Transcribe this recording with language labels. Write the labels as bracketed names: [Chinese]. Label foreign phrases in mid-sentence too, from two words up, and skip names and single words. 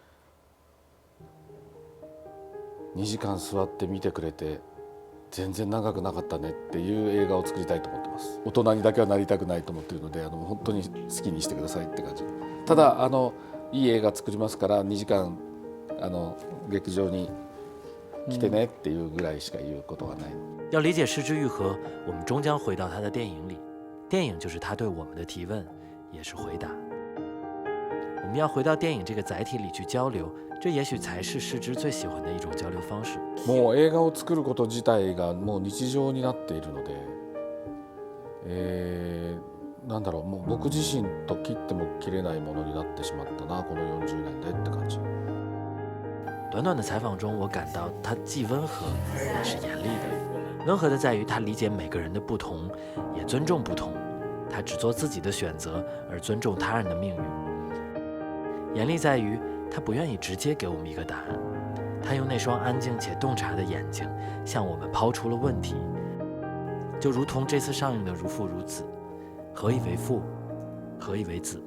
[Japanese] 2 時間座って見てくれて全然長くなかったねっていう映画を作りたいと思ってます。大人にだけはなりたくないと思っているので、本当に好きにしてくださいって感じ。ただいい映画作りますから2時間劇場に来てねっていうぐらいしか言うことがない。 [Chinese] 要理解失之愈合，我们终将回到他的电影里，电影就是他对我们的提问，也是回答。我们要回到电影这个载体里去交流，这也许才是失之最喜欢的一种交流方式。 [Japanese] もう映画を作ること自体がもう日常になっているので、なんだろう、もう僕自身と切っても切れないものになってしまったな、この40年でって感じ。 [Chinese] 短短的采访中，我感到他既温和也是严厉的。温和的在于他理解每个人的不同，也尊重不同。他只做自己的选择，而尊重他人的命运。严厉在于他不愿意直接给我们一个答案，他用那双安静且洞察的眼睛向我们抛出了问题，就如同这次上映的《如父如子》，何以为父，何以为子？